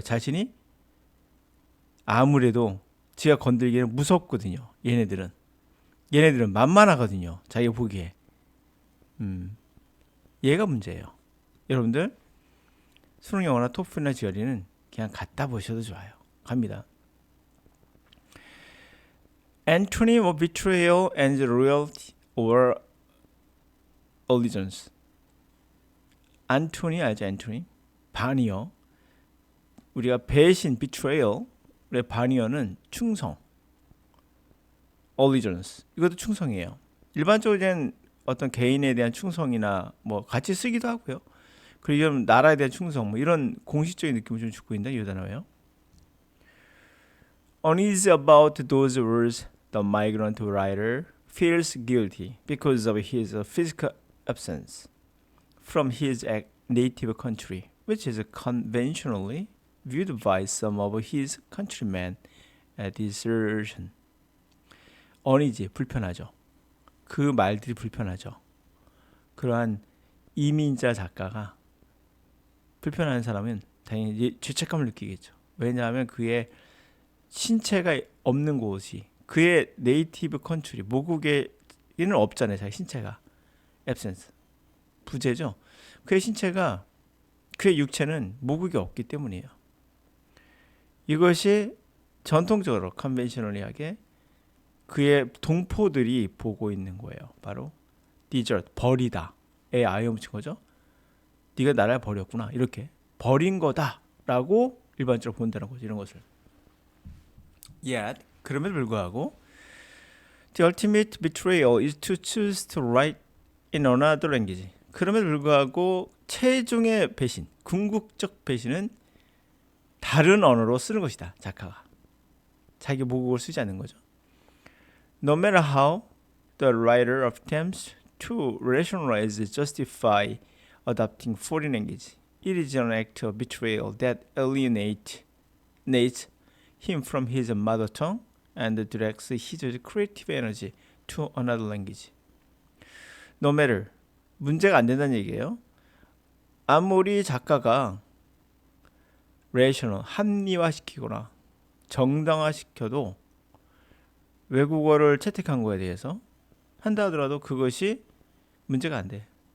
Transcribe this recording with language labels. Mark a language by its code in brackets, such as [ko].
[ko] 자신이 아무래도 지가 건들기에는 무섭거든요. 얘네들은 만만하거든요. 자기가 보기에. 얘가 문제예요. 여러분들 수능영어나 토플이나 GRE는 그냥 갖다 보셔도 좋아요. 갑니다. [en] Antony of betrayal and loyalty or allegiance. [ko] 안토니 알죠? 안토니 바니어. 우리가 배신 betrayal의 바니어는 충성. allegiance 이것도 충성이에요. 일반적으로 이제 어떤 개인에 대한 충성이나 뭐 같이 쓰기도 하고요. 그리고 좀 나라에 대한 충성 뭐 이런 공식적인 느낌을 좀 주고 있는 이 단어예요. [en] Uneasy about those words, the migrant writer feels guilty because of his physical absence from his native country, which is conventionally viewed by some of his countrymen as desertion. [ko] uneasy, 불편하죠. 그 말들이 불편하죠. 그러한 이민자 작가가 불편한 사람은 당연히 죄책감을 느끼겠죠. 왜냐하면 그의 신체가 없는 곳이 그의 네이티브 컨트리 모국에는 없잖아요. 자기 신체가 absence 부재죠. 그의 신체가 그의 육체는 모국에 없기 때문이에요. 이것이 전통적으로 컨벤셔널리하게 그의 동포들이 보고 있는 거예요. 바로 desert 버리다. 아이엄 붙인 거죠. 네가 나를 버렸구나. 이렇게 버린 거다라고 일반적으로 본다는 거죠. 이런 것을. [en] Yet [ko] 그럼에도 불구하고 [en] the ultimate betrayal is to choose to write in another language. [ko] 그럼에도 불구하고 최종의 배신, 궁극적 배신은 다른 언어로 쓰는 것이다. 작가가 자기 모국을 쓰지 않는 거죠. [en] No matter how the writer attempts to rationalize and justify adopting foreign language, it is an act of betrayal that alienates him from his mother tongue and directs his creative energy to another language. No matter, [ko] 문제가 안 된다는 얘기예요. 아무리 작가가 rational, 합리화시키거나 정당화시켜도 외국어를 채택한 거에 대해서 한다 하더라도 그것이 문제가 안 돼.